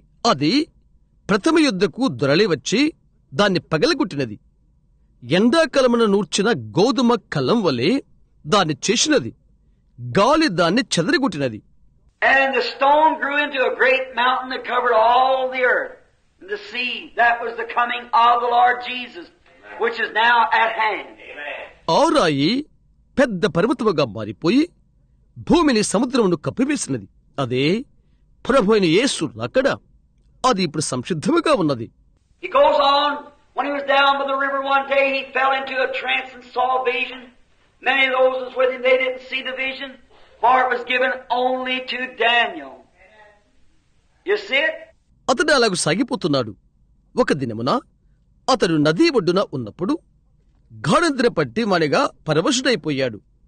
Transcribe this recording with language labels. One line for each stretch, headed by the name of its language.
Telugu: అది ప్రథమ యుద్ధకు దొరలి వచ్చి దాన్ని పగలగొట్టినది. ఎండాకాలమున నూర్చిన గోధుమ కలం వలె దాన్ని చేసినది. గాలి దాన్ని చెదరగొట్టినది.
English: And the stone grew into a great mountain that covered all the earth and the sea. That was the coming of the Lord Jesus, which is now at hand.
Telugu: ఆ రాయి పెద్ద పర్వతముగా మారిపోయి భూమిని సముద్రమును కప్పివేసినది. అదే ప్రభు అయిన యేసు రాకడ. అది ఇప్పుడు సంసిద్ధముగా ఉన్నది.
English: He goes on. When he was down by the river one day, he fell into a trance and saw a vision. Many of those was with him, they didn't see the vision, for it was given only to Daniel. You see it?
Telugu: అతడు అలాగూ సాగిపోతున్నాడు. ఒక దినమున అతడు నదీ ఒడ్డున ఉన్నప్పుడు గాఢనిద్ర పట్టి మనగా పరవశుడైపోయాడు.